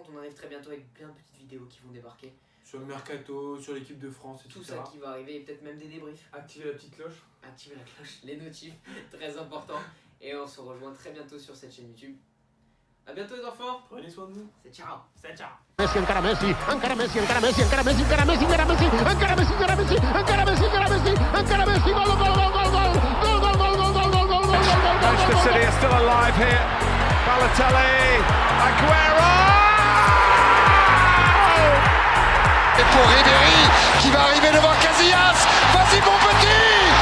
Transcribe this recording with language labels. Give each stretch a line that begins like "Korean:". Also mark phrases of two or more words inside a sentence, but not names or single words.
French: On arrive très bientôt avec plein de petites vidéos qui vont débarquer. Sur le mercato, sur l'équipe de France et tout ça qui va arriver et peut-être même des débriefs. Activez la petite cloche. Activez la cloche, les notifs, très important. Et on se rejoint très bientôt sur cette chaîne YouTube. A bientôt les enfants. Prenez soin de vous. C'est ciao. C'est ciao.
Catalan: Messi, encara Messi, encara Messi, encara Messi, encara Messi, encara Messi, encara Messi, encara Messi, encara Messi, encara Messi, encara Messi, encara Messi, gol, gol, gol, gol, gol, gol, gol, gol, gol, gol, gol, gol, gol.
English: Manchester City are still alive here. Balotelli, Aguero!
French: Et pour Ribéry qui va arriver devant Casillas. Vas-y mon petit.